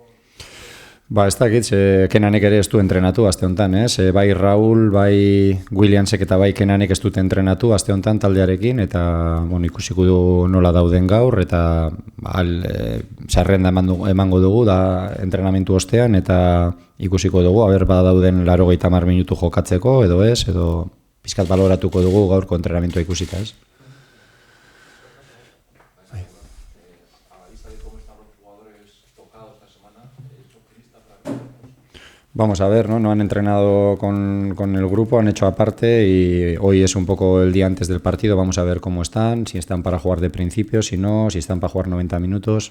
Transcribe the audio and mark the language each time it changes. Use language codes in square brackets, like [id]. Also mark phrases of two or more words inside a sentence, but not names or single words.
[eu] Ez dakit, Kenanek ere ez du entrenatu aste honetan, bai Raul, bai Williamsek eta bai Kenanek ez dute entrenatu aste honetan taldearekin, eta ikusiko du nola dauden gaur, eta sarrenda emango dugu da entrenamentu ostean, eta ikusiko dugu, badauden 80 minutu jokatzeko, edo ez, edo pizkat baloratuko dugu gaurko entrenamentua ikusita, ez? [es] Vamos a ver, no han entrenado con el grupo, han hecho aparte y hoy es un poco el día antes del partido, vamos a ver cómo están, si están para jugar de principio, si no, si están para jugar 90 minutos.